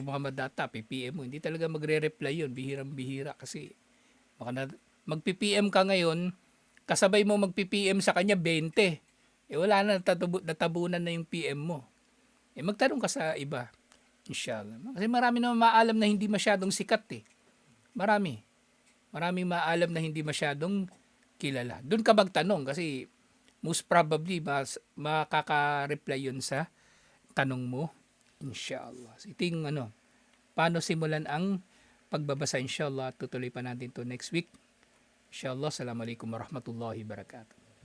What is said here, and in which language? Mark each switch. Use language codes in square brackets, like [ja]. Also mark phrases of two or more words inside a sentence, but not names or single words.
[tl] Muhammad Data, PPM mo, hindi talaga magre-reply yun, bihirang-bihira kasi mag-PPM ka ngayon, kasabay mo mag-PPM sa kanya 20. Wala na, natabunan na yung PM mo. Magtanong ka sa iba, inshallah. Kasi marami naman maalam na hindi masyadong sikat . Maraming maalam na hindi masyadong kilala. Doon ka magtanong kasi [en] most probably [tl] makaka-reply yun sa tanong mo, inshallah. So, ito yung paano simulan ang pagbabasa, inshallah. Tutuloy pa natin to [en] next week. [tl] Inshallah. [ar] السلام عليكم ورحمة الله وبركاته.